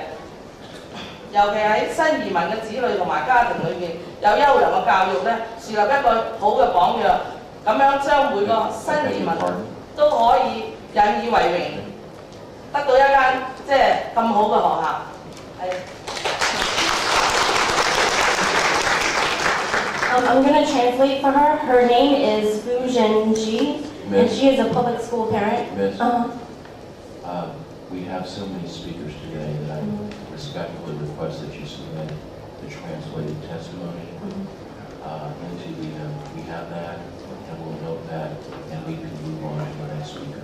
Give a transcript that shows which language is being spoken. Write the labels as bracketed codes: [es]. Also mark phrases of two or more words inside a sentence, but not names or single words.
[yue] 尤其喺新移民嘅子女同埋家庭裏邊有優良嘅教育咧，樹立一個好嘅榜樣，咁樣將每個新移民都可以引以為榮，得到一間即係咁好嘅學校。係。 [en] I'm going to translate for her. Her name is Fujian Ji, and she is a public school parent. Miss, we have so many speakers today that I respectfully request that you submit the translated testimony into the, we have that, and we'll note that, and we can move on to the next speaker.